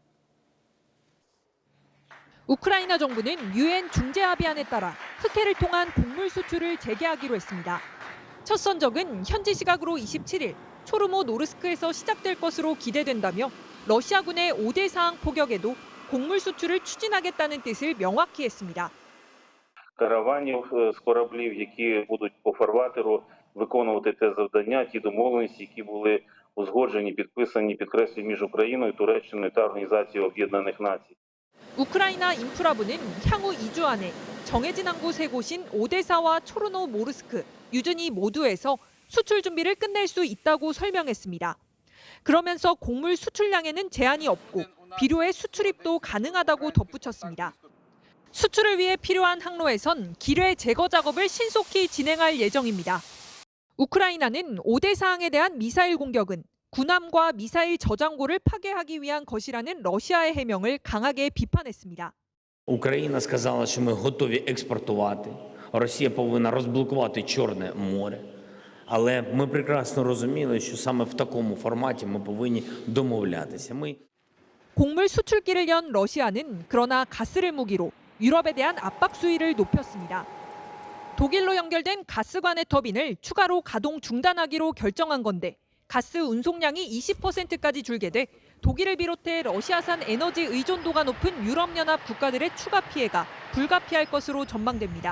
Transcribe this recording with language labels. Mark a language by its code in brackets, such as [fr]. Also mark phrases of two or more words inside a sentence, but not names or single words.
[ko] 우크라이나 정부는 유엔 중재 합의안에 따라 흑해를 통한 곡물 수출을 재개하기로 했습니다. 첫 선적은 현지 시각으로 27일 초르모 노르스크에서 시작될 것으로 기대된다며 러시아군의 5대 사항 포격에도 곡물 수출을 추진하겠다는 뜻을 명확히 했습니다. [uk] Караванів з кораблів, які будуть по фарватеру виконувати те завдання, ті домовленості, які були узгоджені, підписані, підкреслюю, між Україною, Туреччиною та Організацією Об'єднаних Націй. [ko] 우크라이나 인프라부는 향후 2주 안에 정해진 항구 3곳인 오데사와 초르노 모르스크, 유즈니 모두에서 수출 준비를 끝낼 수 있다고 설명했습니다. 그러면서 곡물 수출량에는 제한이 없고 비료의 수출입도 가능하다고 덧붙였습니다. 수출을 위해 필요한 항로에선 기뢰 제거 작업을 신속히 진행할 예정입니다. 우크라이나는 5대 사항에 대한 미사일 공격은 군함과 미사일 저장고를 파괴하기 위한 것이라는 러시아의 해명을 강하게 비판했습니다. [uk] Україна сказала, що ми готові експортувати. Росія повинна розблокувати Чорне море. Але ми прекрасно розуміли, що саме в такому форматі ми повинні домовлятися. [ko] 곡물 수출기를 연 러시아는 그러나 가스를 무기로 유럽에 대한 압박 수위를 높였습니다. 독일로 연결된 가스관의 터빈을 추가로 가동 중단하기로 결정한 건데 가스 운송량이 20%까지 줄게 돼 독일을 비롯해 러시아산 에너지 의존도가 높은 유럽연합 국가들의 추가 피해가 불가피할 것으로 전망됩니다.